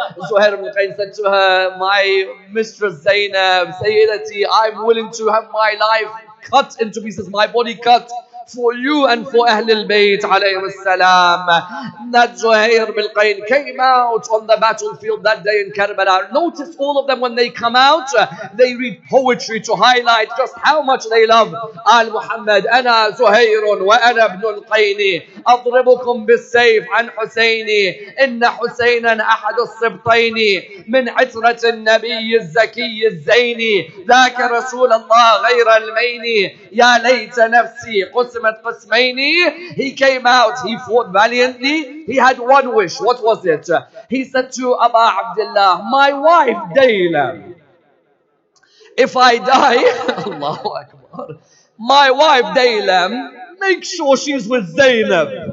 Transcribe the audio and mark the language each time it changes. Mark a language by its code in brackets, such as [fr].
[en] Zuhair ibn al-Qayn said to her, my mistress Zainab, Sayyidati, I'm willing to have my life cut into pieces, my body cut for you and for Ahl al-Bayt alayhim salam. That Zuhair ibn al-Qayn came out on the battlefield that day in Karbala. Notice all of them when they come out, they read poetry to highlight just how much they love Al-Muhammad. [ar] أنا زهير وأنا ابن القين أضربكم بالسيف عن حسيني إن حسينا أحد السبطين من عترة النبي الزكي الزيني ذاك رسول الله غير المين يا ليت نفسي قسمت قسمين. [en] He came out, he fought valiantly. He had one wish. What was it? He said to Abu Abdullah, my wife Dayla, if I die, Allahu Akbar, my wife Dayla, make sure she's with Zainab.